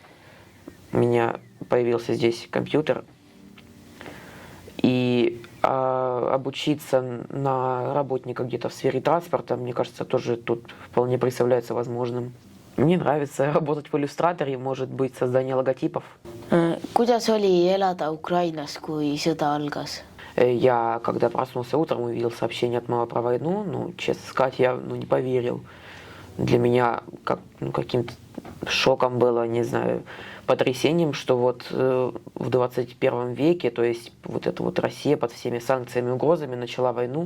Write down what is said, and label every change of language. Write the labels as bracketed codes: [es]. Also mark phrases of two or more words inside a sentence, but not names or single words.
[ru] У меня появился здесь компьютер. И обучиться на работника где-то в сфере транспорта, мне кажется, тоже тут вполне представляется возможным. Мне нравится работать в иллюстраторе, может быть, создание логотипов. [et] Kuidas oli elada Ukrainas, kui sõda algas? [ru] Я, когда проснулся утром, увидел сообщение от мамы про войну, ну, честно сказать, я не поверил. Для меня каким-то шоком было, не знаю, потрясением, что вот в 21 веке, то есть вот эта вот Россия под всеми санкциями и угрозами начала войну.